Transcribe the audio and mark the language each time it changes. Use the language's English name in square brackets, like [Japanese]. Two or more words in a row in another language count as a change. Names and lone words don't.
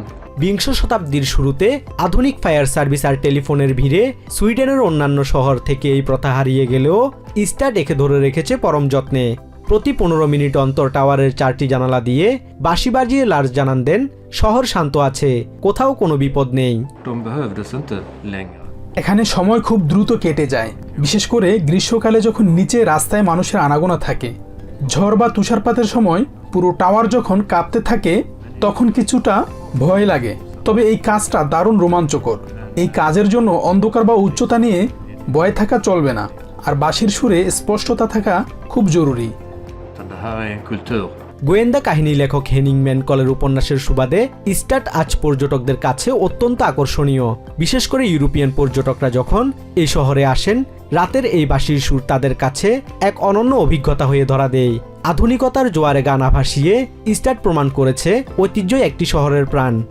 [Bangla] বিংশ শতাব্দীর শুরুতে আধুনিক ফায়ার সার্ভিস আর টেলিফোনের ভিড়ে সুইডেনের অন্যান্য শহর থেকে এই প্রথা হারিয়ে গেলেও স্টাড একে ধরে রেখেছে পরম যত্নে। প্রতি 15 মিনিট অন্তর টাওয়ারের 4টি জানালা দিয়ে বাঁশি বাজিয়ে লার্জ জানান দেন শহর শান্ত আছে, কোথাও কোনো বিপদ নেই। [Swedish] de behövdes inte längre. [Bangla] এখানে সময় খুব দ্রুত কেটে যায়, বিশেষ করে গ্রীষ্মকালে যখন নিচে রাস্তায় মানুষের আনাগোনা থাকে। ঝড় বা তুষারপাতের সময় পুরো টাওয়ার যখন কাঁপতে থাকে তখন কিছুটা ভয় লাগে, তবে এই কাজটা দারুণ রোমাঞ্চকর। এই কাজের জন্য অন্ধকার বা উচ্চতা নিয়ে ভয় থাকা চলবে না, আর বাঁশির সুরে স্পষ্টতা থাকা খুব জরুরি। [Swedish] Utan det här är en kultur. [Bangla] গোয়েন্দা কাহিনী লেখক হেনিং ম্যানকলের উপন্যাসের সুবাদে স্টাড আজ পর্যটকদের কাছে অত্যন্ত আকর্ষণীয়। বিশেষ করে ইউরোপিয়ান পর্যটকরা যখন এই শহরে আসেন, রাতের এই বাঁশির সুর তাদের কাছে এক অনন্য অভিজ্ঞতা হয়ে ধরা দেয়। আধুনিকতার জোয়ারে গানা ভাসিয়ে স্টাড প্রমাণ করেছে ঐতিহ্যই একটি শহরের প্রাণ।